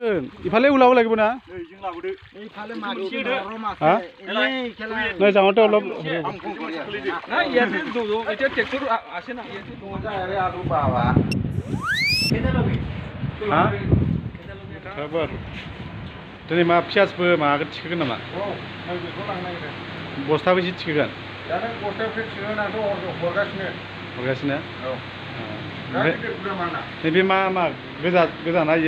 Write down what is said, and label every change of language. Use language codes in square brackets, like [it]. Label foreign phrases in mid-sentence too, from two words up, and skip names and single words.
[brx] लाबोगोन इफाले उलाव लागिबो ना जों लाबोदो इफाले माखि रमाखि हा नै जाङावथ' अलप [as] ना याते दो एते ट्रैक्टर आसे ना याते दो [brx] अरे आलू बाबा हा खबर दिनै मा पियासबो मागोन थिखोगोन नामा औ नै बेखौ लांनो नागिरदों बस्ताबो एसे थिखोगोन दा नों बस्तायाव थिखोनाथ' हरगासिनो औ नैबे मा गोजाना इयो